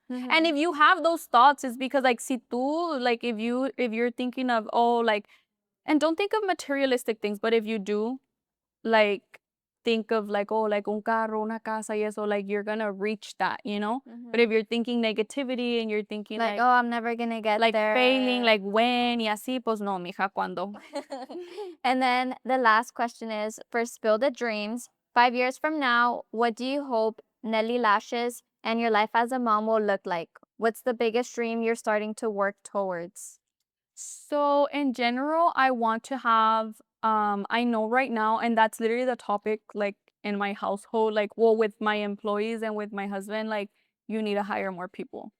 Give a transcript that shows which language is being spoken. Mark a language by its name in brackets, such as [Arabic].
[English] And if you have those thoughts, it's because like [Spanish] si tú, [English] like if you're thinking of, oh, like, and don't think of materialistic things, but if you do, like, think of like, oh, like [Spanish] un carro, una casa y eso, [English] like you're gonna reach that, you know? But if you're thinking negativity and you're thinking like, oh, I'm never gonna get like there. failing, like when [Spanish] y así, pues no, mija, cuando. [English] And then the last question is for Spill the Dreams. 5 years from now, what do you hope Nelly Lashes and your life as a mom will look like? What's the biggest dream you're starting to work towards? So in general, I want to have I know right now, and that's literally the topic like in my household, like well with my employees and with my husband, like you need to hire more people.